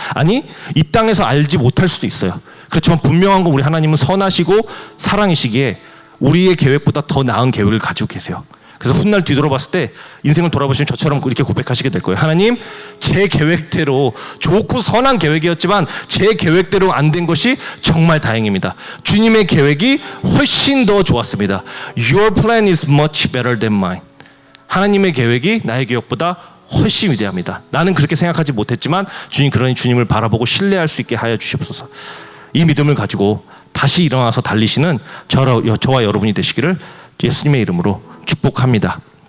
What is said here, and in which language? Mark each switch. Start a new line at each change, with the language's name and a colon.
Korean: 아니, 이 땅에서 알지 못할 수도 있어요. 그렇지만 분명한 건 우리 하나님은 선하시고 사랑이시기에 우리의 계획보다 더 나은 계획을 가지고 계세요. 그래서 훗날 뒤돌아봤을 때 인생을 돌아보시면 저처럼 이렇게 고백하시게 될 거예요. 하나님, 제 계획대로 좋고 선한 계획이었지만 제 계획대로 안 된 것이 정말 다행입니다. 주님의 계획이 훨씬 더 좋았습니다.
English: Your plan is much better than mine.
Korean: 하나님의 계획이 나의 계획보다 훨씬 위대합니다. 나는 그렇게 생각하지 못했지만 주님, 그러니 주님을 바라보고 신뢰할 수 있게 하여 주시옵소서. 이 믿음을 가지고 다시 일어나서 달리시는 저와 여러분이 되시기를 예수님의 이름으로 축복합니다.